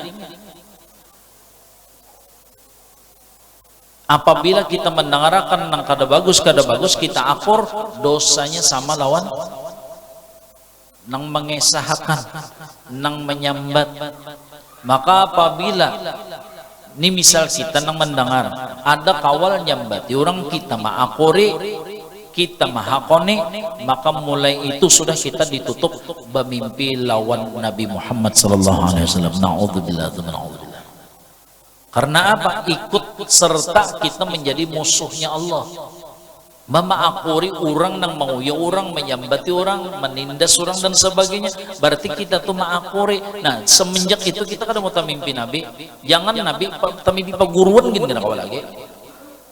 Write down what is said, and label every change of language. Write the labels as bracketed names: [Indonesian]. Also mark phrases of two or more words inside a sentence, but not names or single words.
[Banjar] Apabila kita mendengarkan nang kada bagus kita akur dosanya sama lawan nang mengesahkan, nang menyambat. Maka apabila ini misal kita nang mendengar ada kawal nyambati orang, kita ma'akuri, kita mahakoni, maka mulai itu sudah kita ditutup bermimpi lawan Nabi Muhammad [Arabic] صلى الله عليه وسلم. [Indonesian] Naudzubillah. Karena apa? Ikut serta kita menjadi musuhnya Allah. [Banjar] Memaakuri orang nang mau ya orang, menyambati orang, menindas orang dan sebagainya, berarti kita tuh maakuri. Nah semenjak itu kita kadang mau mimpi Nabi, jangan Nabi tamimpi paguruan gitu kan lagi.